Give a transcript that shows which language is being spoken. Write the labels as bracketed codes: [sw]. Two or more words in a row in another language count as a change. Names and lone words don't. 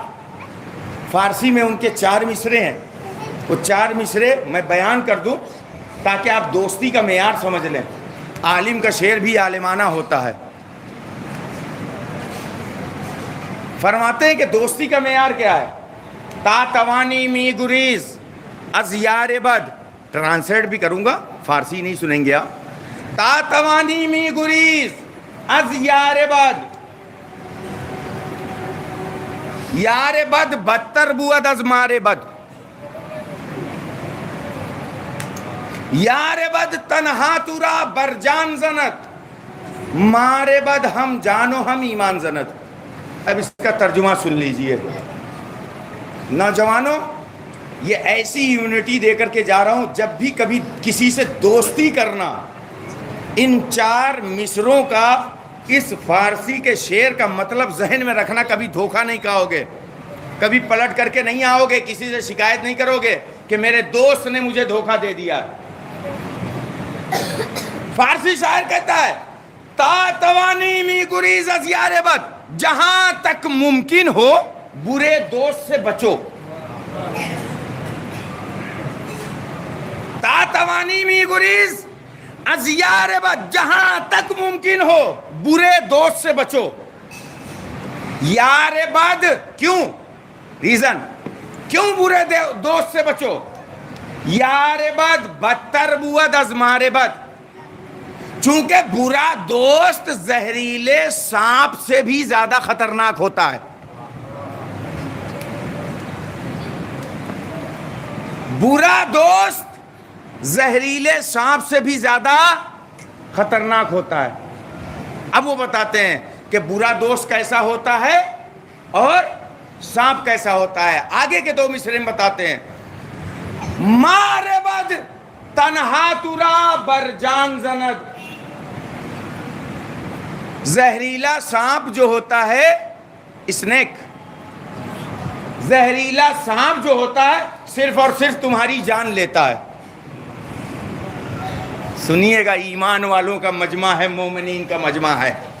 [ur] فارسی میں ان کے 4 مصرے ہیں، وہ 4 مصرے میں بیان کر دوں تاکہ آپ دوستی کا معیار سمجھ لیں۔ عالم کا شعر بھی عالمانہ ہوتا ہے۔ فرماتے ہیں کہ دوستی کا معیار کیا ہے؟ [fa] تا توانی می گریز از یار بد، [ur] ٹرانسلیٹ بھی کروں گا، فارسی نہیں سنیں گے آپ۔ [fa] تا توانی می گریز از یار بد، یار بد بدتر بود از مار بد، یار بد تنہا تورا بر جان زنت، مار بد ہم جانو ہم ایمان زنت۔ [ur] اب اس کا ترجمہ سن لیجئے۔ نوجوانوں، یہ ایسی یونٹی دے کر کے جا رہا ہوں، جب بھی کبھی کسی سے دوستی کرنا، ان 4 مصروں کا، اس فارسی کے شعر کا مطلب ذہن میں رکھنا، کبھی دھوکہ نہیں کھاؤ گے، کبھی پلٹ کر کے نہیں آؤ گے، کسی سے شکایت نہیں کرو گے کہ میرے دوست نے مجھے دھوکہ دے دیا۔ فارسی شاعر کہتا ہے [fa] تا توانی می گریز از یار بد، [ur] جہاں تک ممکن ہو برے دوست سے بچو۔ [fa] تا توانی می گریز از یار بد، [ur] جہاں تک ممکن ہو برے دوست سے بچو۔ [fa] یار بد کیوں؟ [ur] ریزن کیوں برے دوست سے بچو؟ [fa] یار بد بدتر بود از مار بد، [ur] چونکہ برا دوست زہریلے سانپ سے بھی زیادہ خطرناک ہوتا ہے۔ برا دوست زہریلے سانپ سے بھی زیادہ خطرناک ہوتا ہے۔ اب وہ بتاتے ہیں کہ برا دوست کیسا ہوتا ہے اور سانپ کیسا ہوتا ہے۔ آگے کے 2 مصرے میں بتاتے ہیں، [fa] مار بد تنہا تورا بر جان زند، [ur] زہریلا سانپ جو ہوتا ہے، اسنیک، زہریلا سانپ جو ہوتا ہے صرف اور صرف تمہاری جان لیتا ہے۔ سنیے گا، ایمان والوں کا مجمع ہے، مومنین کا مجمع ہے۔